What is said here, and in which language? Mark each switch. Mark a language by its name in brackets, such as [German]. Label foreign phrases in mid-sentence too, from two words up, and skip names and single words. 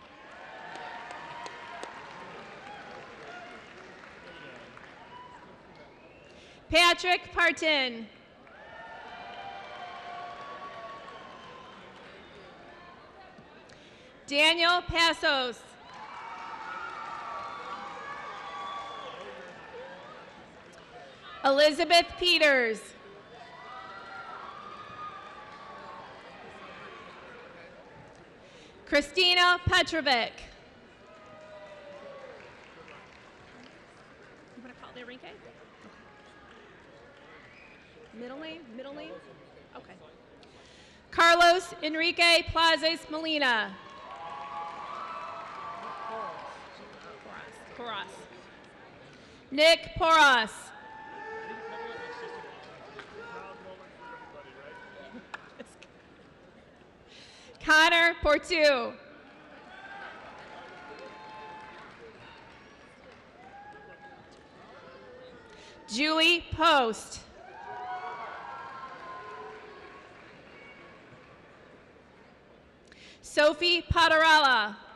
[English] Patrick Parton. Daniel Passos. Elizabeth Peters. Christina Petrovic. You want to call it Enrique? Middle name? Middle name? Okay. Carlos Enrique Plazas Molina. Porras. Nick Porras. Connor Portu. Julie Post. Sophie Patarella.